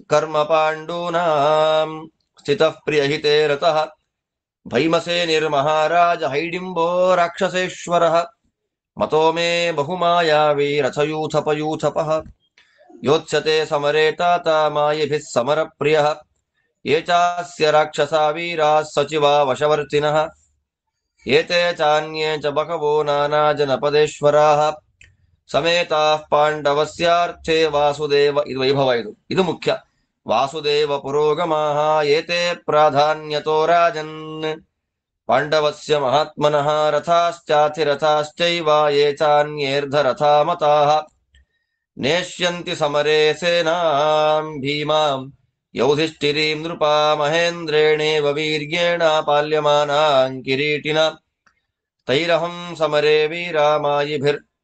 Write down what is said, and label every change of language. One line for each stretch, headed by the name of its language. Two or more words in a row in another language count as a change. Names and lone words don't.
Sanskrit: ಕರ್ಮ ಪಾಂಡೂನಾಂ ಸ್ಥಿತಃ ಪ್ರಿಯಹಿತೆ ರತಃ ಭೈಮಸೇನಿರ್ಮಹಾರಾಜ ಹೈಡಿಂಬೋ ರಾಕ್ಷಸೇಶ್ವರಃ ಮತೋ ಮೇ ಬಹುಮಾಯಾವಿ ರಥಯೂಥಪಯೂಥಪಃ ಯೋತ್ಸ್ಯತೆ ಸಮರೇ ತಾತ ಮಾಯಿಭಿಃ ಸಮರಪ್ರಿಯಃ ಯೇ ಚಾಸ್ಯ ರಾಕ್ಷಸಾ ವೀರಾಃ ಸಚಿವಾ ವಶವರ್ತಿನಃ ಏತೆ ಚಾನ್ಯೇ ಚ ಬಹವೋ ನಾನಾ ಜನಪದೇಶ್ವರಾಃ ಸಮೇತಾಃ ಪಾಂಡವಸ್ಯಾರ್ಥೇ ವಾಸುದೇವ
Kannada: ಇದು ವೈಭವ ಇದು ಮುಖ್ಯ
Sanskrit: ವಾಸುದೇವ ಪುರೋಗಮಾಃ ಏತೆ ಪ್ರಾಧಾನ್ಯತೋ ರಾಜನ್ ಪಾಂಡವಸ್ಯ ಮಹಾತ್ಮನಃ ರಥಾಶ್ಚಾಥಿರಥಾಶ್ಚೈವ ಯೇ ಚಾನ್ಯೇರ್ಧರಥಾ ಮತಾಃ ನೇಷ್ಯಂತಿ ಸಮರೇ ಸೇನಾಂ ಭೀಮಾಂ ಯೌಧಿಷ್ಠಿರೀಂ ನೃಪಾ ಮಹೇಂದ್ರೇಣೇವ ವೀರ್ಯೇಣ ಪಾಲ್ಯಮಾನಾಂ ಕಿರೀಟಿನ ತೈರಹಂ ಸಮರೇ ವೀರಾಮಾಯಿಭಿರ್